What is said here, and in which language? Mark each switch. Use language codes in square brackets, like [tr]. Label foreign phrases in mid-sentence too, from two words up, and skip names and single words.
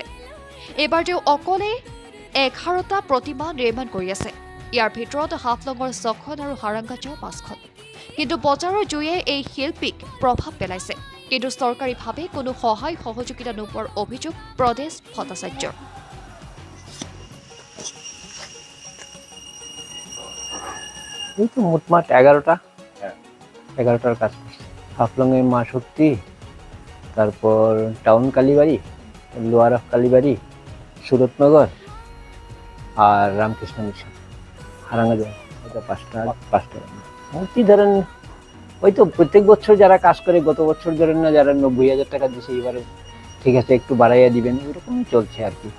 [as] এইবাৰ তেওঁ অকলে 11টা প্ৰতিমা নিৰ্মাণ কৰি আছে। ইয়াৰ ভিতৰত হাফলঙৰ 6খন আৰু হাৰাংগাজাও 5খন। কিন্তু বজাৰৰ জুয়ে এই শিল্পীক প্ৰভাৱ পেলাইছে। কিন্তু চৰকাৰীভাৱে কোনো সহায় সহযোগিতা নোপোৱাৰ অভিযোগ প্ৰদেশ ভট্টাচাৰ্যৰ। [bn] এই তো মোটমাট 11টার কাজ করছে। হাফলংয়ে মা শক্তি, তারপর টাউন কালীবাড়ি, লোয়ার অফ কালীবাড়ি, সুরতনগর আর রামকৃষ্ণ মিশন, হারাঙ্গাজাও, এটা পাঁচটা মূর্তি ধরেন ওই তো প্রত্যেক বছর যারা কাজ করে, গত বছর ধরেন না যারা 90,000 টাকা দিছে, এবারে ঠিক আছে একটু বাড়াইয়া দিবেন, এরকমই চলছে আর কি।